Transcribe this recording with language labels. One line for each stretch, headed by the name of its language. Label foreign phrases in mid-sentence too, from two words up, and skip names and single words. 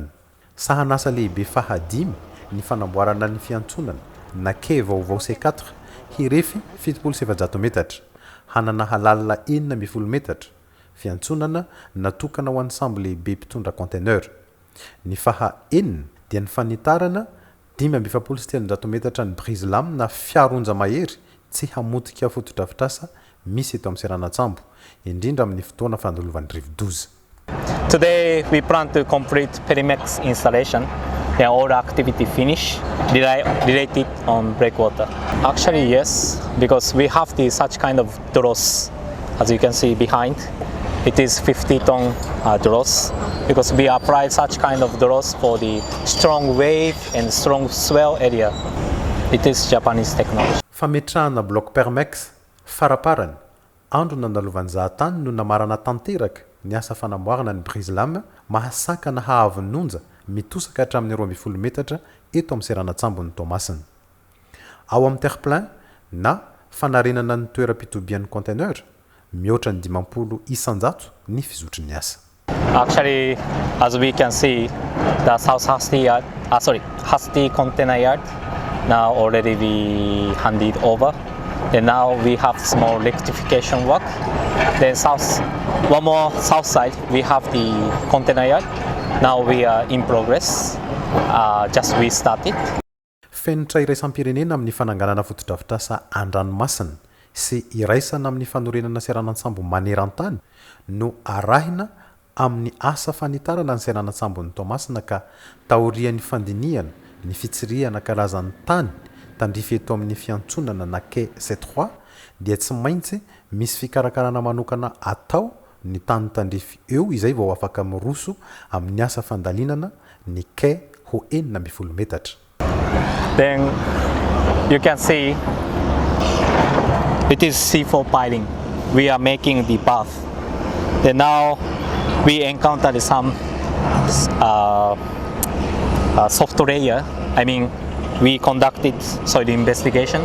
Malagasy: Sahanasa lehibe fahadimy ny fanamboarana ny fiantsonana na quai vaovao C4 hirefy 770 metatra hanana halalina 420 metatra fiantsonana natokana ho an'ny sambo lehibe mpitondra conteneur. Ny fahaenina dia ny fanitarana 570 metatra ny Brislam na fiaronja mahery tsy hamotika fotodrafitrasa misy eto amin'ny Seranan-tsambo indrindra amin'ny fotoana fandolovan'ny rivo-doza.
English: Today we plan to complete Perimex installation and all activity finish related on breakwater. Actually yes, because we have such kind of dross as you can see behind. It is 50-ton dross because we apply such kind of dross for the strong wave and strong swell area. It is Japanese technology.
Malagasy: Fametrahana bloc Permex faraparany andro nandalovan'ny zahatany no namarana tanteraka ny asa fanamboarana ny Brislam mahasakana hahavononja mitosaka hatramin'ny 12 metatra eto amin'ny Seranan-tsambo ny Toamasina. Ao amin'ny terre-plein na fanarenana ny toeram-pitobian'ny conteneur mihoatra ny 50 isanjato ny fizotry ny asa.
English: Actually, as we can see, the South Hasti container yard now already we handed over. Then now we have small rectification work. Then one more south side we have the container yard. Now we are in progress. Just we started.
Malagasy: Fenitra iraisam-pirenena amin'ny fananganana fotodrafitrasa an-dranomasina sy iraisana amin'ny fanorenana Seranan-tsambo maneran-tany no arahina amin'ny asa fanitarana ny Seranan-tsambo ny Toamasina ka taorian'ny fandinihana ny fitsirihana karazan'ny tany tandrify eto amin'ny fiantsonana na quai C3 dia tsy maintsy misy fikarakarana manokana atao ny tany tandrify eo izay vao afaka miroso amin'ny asa fandalinana ny quai ho 20 metatra.
English: Then you can see it is C4 piling. We are making the path. Then now we encountered some soft layer. I mean, we conducted soil investigation.